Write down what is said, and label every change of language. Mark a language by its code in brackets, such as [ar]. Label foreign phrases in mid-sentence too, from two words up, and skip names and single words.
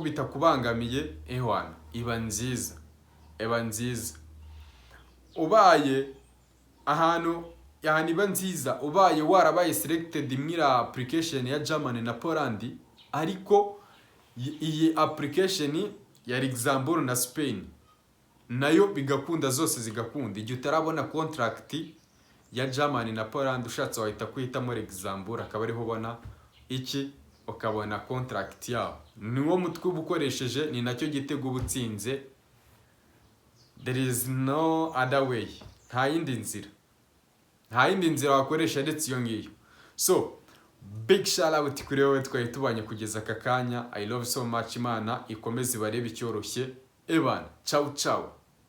[rw] bitakubangamiye ehwana iba nziza ubaye ahantu iba nziza, ubaye warabaye selected mwira application ya Germany na Poland, ariko iyi application ya Luxembourg na Spain nayo bigakunda, zose zigakunda, igihe utarabona contract ya Germany na Poland ushatse wahita kwihitamo Luxembourg, akaba ariho ubona ukabona contract yawo. Niwo mutwe ubukoresheje, ni nacyo gitego ubutsinze. [en] There is no other way, [rw] nta yindi nzira wakoresha ndetse iyo ngiyo. So [en] big shout out [rw] kuri wowe twari tubanye kugeza aka kanya. [en] I love so much, [rw] Imana ikomeze barebe icyoroshye. [it] Ebana, ciao ciao.